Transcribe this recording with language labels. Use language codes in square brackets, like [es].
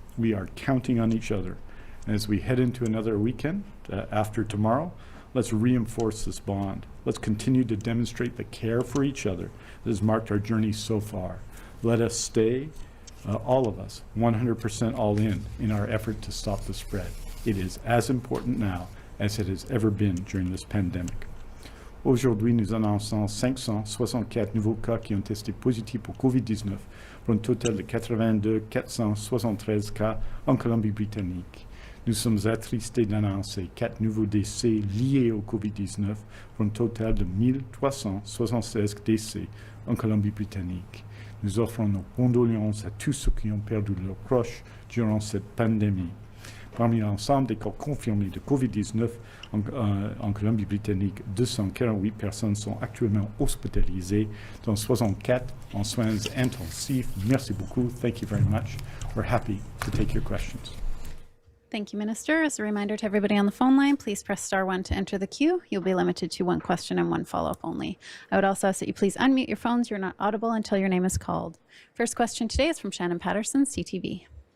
[en] We are counting on each other. And as we head into another weekend after tomorrow, let's reinforce this bond. Let's continue to demonstrate the care for each other that has marked our journey so far. Let us stay, all of us, 100% all in our effort to stop the spread. It is as important now as it has ever been during this pandemic. [fr] Aujourd'hui, nous annonçons 564 nouveaux cas qui ont testé positifs pour COVID-19 pour un total de 82 473 cas en Colombie-Britannique. Nous sommes attristés d'annoncer 4 nouveaux décès liés au COVID-19 pour un total de 1376 décès en Colombie-Britannique. Nous offrons nos condoléances à tous ceux qui ont perdu leurs proches durant cette pandémie. Parmi l'ensemble des cas confirmés de COVID-19 en Colombie-Britannique, 248 personnes sont actuellement hospitalisées, dont 64 en soins intensifs. Merci beaucoup. [en] Thank you very much. We're happy to take your questions. Thank you, Minister. As a reminder to everybody on the phone line, please press *1 to enter the queue. You'll be limited to one question and one follow-up only. I would also ask that you please unmute your phones. You're not audible until your name is called. First question today is from Shannon Patterson, CTV.